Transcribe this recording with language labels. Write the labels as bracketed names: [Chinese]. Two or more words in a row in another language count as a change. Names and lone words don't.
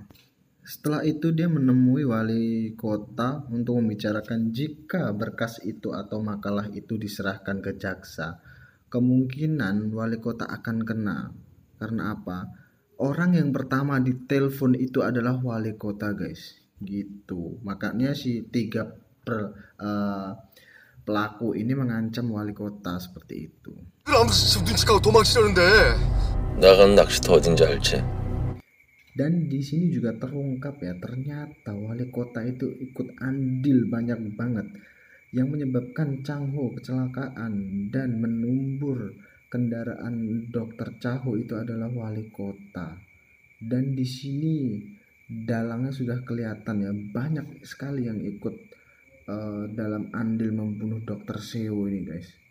[Indonesian] Setelah itu dia menemui wali kota untuk membicarakan jika berkas itu atau makalah itu diserahkan ke jaksa, kemungkinan wali kota akan kena. Karena apa? Orang yang pertama ditelepon itu adalah wali kota guys, gitu. Makanya si pelaku ini mengancam wali kota seperti itu. [Korean] 아무튼 눈치까고 도망치려는데. 나간 낚시터 어딘지 알지? [Indonesian] Dan di sini juga terungkap ya, ternyata wali kota itu ikut andil banyak banget yang menyebabkan Chang Ho kecelakaan dan menumbur kendaraan Dokter Chang Ho itu adalah wali kota. Dan di sini dalangnya sudah kelihatan ya, banyak sekali yang ikut dalam andil membunuh Dokter Seo ini guys.